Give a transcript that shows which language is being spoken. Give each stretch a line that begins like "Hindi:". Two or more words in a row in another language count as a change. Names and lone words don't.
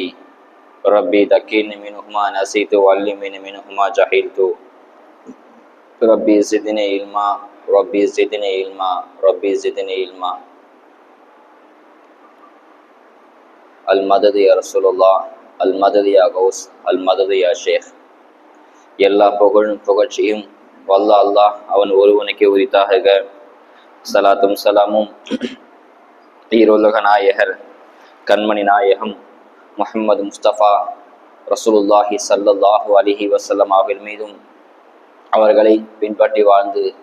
Arabic: ربي ذكرني منهما نسيت وعلمني منهما جهلت. ربي زدني علما ربي زدني علما ربي زدني علما. المدد يا رسول الله المدد يا غوث المدد يا ஷேக்.
Tamil: எல்லா புகழும் புகழ்ச்சியும் வல்ல அல்லாஹ் அவன் ஒருவனுக்கே உரித்தாக. சலாத்தும் சலாமும் ஈரோலக நாயகர் கண்மணி நாயகம் முஹம்மது முஸ்தபா
Arabic: رسول الله صلى الله عليه وسلم
Tamil: அவர்கள் மீதும் அவர்களை பின்பற்றி வாழ்ந்து